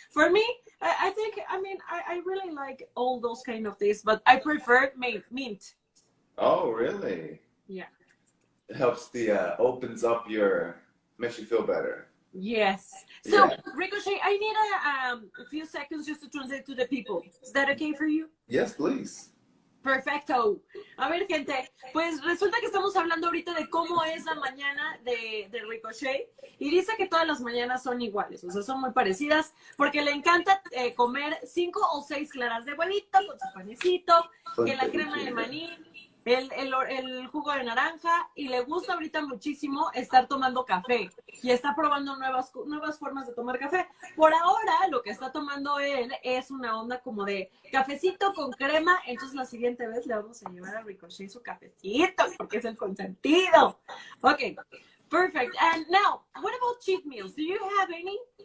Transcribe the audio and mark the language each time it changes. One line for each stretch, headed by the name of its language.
English: For me, I think, I mean, I really like all those kind of things, but I prefer mint. Oh, really? Yeah. It helps opens up makes you feel better. Yes. So, Yeah. Ricochet, I need a few seconds just to translate to the people. Is that okay for you? Yes, please.
Spanish: Perfecto. A ver, gente, pues resulta que estamos hablando ahorita de cómo es la mañana de Ricochet y dice que todas las mañanas son iguales, o sea, son muy parecidas porque le encanta comer 5 o 6 claras de huevito con su panecito, que la crema de maní, el jugo de naranja, y le gusta ahorita muchísimo estar tomando café y está probando nuevas formas de tomar café. Por ahora lo que está tomando él es una onda como de cafecito con crema, entonces la siguiente vez le vamos a llevar a Ricochet su cafecito porque es el consentido.
English: Ok, perfect. And now, what about cheat meals? Do you have any?